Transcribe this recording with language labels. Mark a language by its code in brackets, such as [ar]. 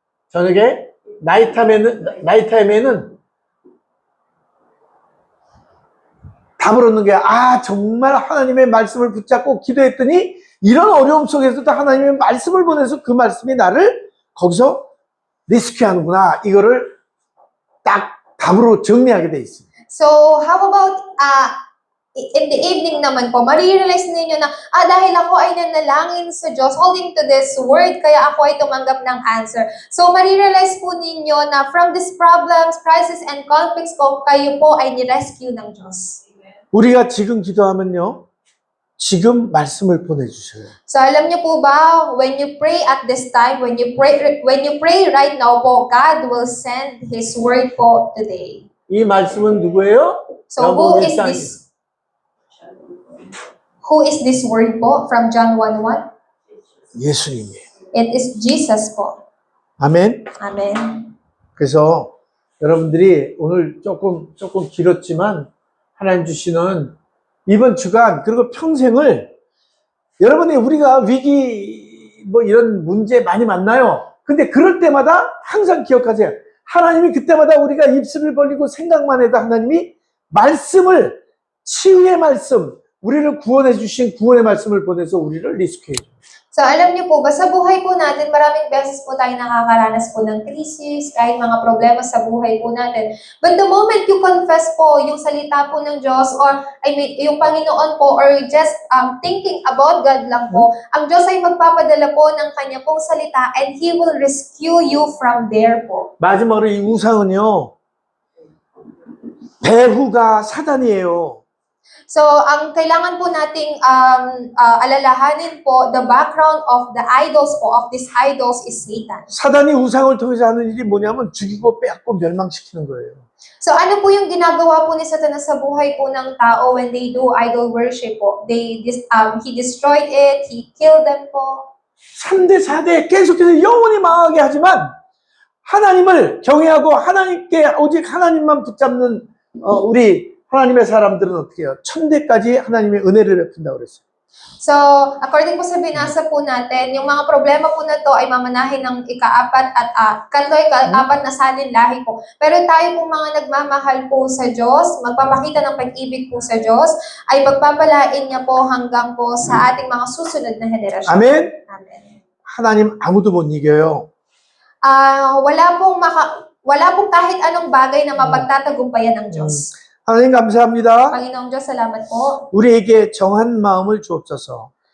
[ko] 저녁에 나이타임에는 답을 얻는 게 정말 하나님의 말씀을 붙잡고 기도했더니 이런 어려움 속에서도 하나님의 말씀을 보내서 그 말씀이 나를 거기서 리스크하는구나. 이거를 딱 답으로 정리하게 돼 있습니다. [en] So how about [tl] in the evening naman po, marirealize ninyo na, dahil ako ay nanalangin sa Diyos, [en] holding to this word, [tl] kaya ako ay tumanggap ng answer. So, marirealize po ninyo na from these problems, crisis, and conflicts po, kayo po ay nirescue ng Diyos. [ko] 우리가 지금 기도하면요. 지금 말씀을 보내주셔요. [en] So, [tl] alam niyo po ba, [en] when you pray at this time, when you pray right now po, God will send His word po today. [ko] 이 말씀은 누구예요? [en] So, who is this word po from John 1:1? [ko] 예수님이에요. [en] It is Jesus po. [ko] 아멘. [en] Amen. [ko] 그래서 여러분들이 오늘 조금 길었지만 하나님 주시는 이번 주간 그리고 평생을 여러분이 우리가 위기 뭐 이런 문제 많이 만나요. 근데 그럴 때마다 항상 기억하세요. 하나님이 그때마다 우리가 입술을 벌리고 생각만 해도 하나님이 말씀을 치유의 말씀 우리를 구원해 주신 구원의 말씀을 보내서 우리를 리스크해 줘요. [tl] So, alam niyo po ba, sa buhay po natin, maraming beses po tayo nakakaranas po ng krisis, kahit mga problema sa buhay po natin. [en] But the moment you confess [tl] po yung salita po ng Diyos, or yung Panginoon po, or just thinking about God lang po, ang Diyos ay magpapadala po ng kanya pong salita [en] and He will rescue you from there [tl] po. [ko] 마지막으로 이 우상은요. 배후가 사단이에요. [en] So, [tl] ang kailangan po nating alalahanin po, [en] the background of the idols po, of these idols is Satan. [ko] 사단이 우상을 통해서 하는 일이 뭐냐면 죽이고 빼앗고 멸망시키는 거예요. [tl] So, ano po yung ginagawa po ni Satanas sa buhay po ng tao [en] when they do idol worship [tl] po? [en] He destroyed it, he killed them po. [ko] 3대, 4대 계속해서 영원히 망하게 하지만 하나님을 경외하고 하나님께 오직 하나님만 붙잡는 우리 하나님의 사람들은 어떻게 해요? 천대까지 하나님의 은혜를 베푼다고 그랬어요. [tl] So, according po sa binasa po natin, yung mga problema po na to ay mamanahin ng ika-apat at ika-apat na salinlahi po. Pero tayo po mga nagmamahal po sa Diyos, magpapakita ng pag-ibig po sa Diyos, ay pagpapalain niya po hanggang po sa ating mga susunod na henerasyon. [ko] 아멘. [en] Amen. [ko] 하나님 아무도 못 이겨요. [tl] Wala pong kahit anong bagay na mapagtatagumpayan ng Diyos. [ko] 하나님 감사합니다. [tl] Panginoong Diyos, salamat po. [ko] 우리에게 정한 마음을 주옵소서.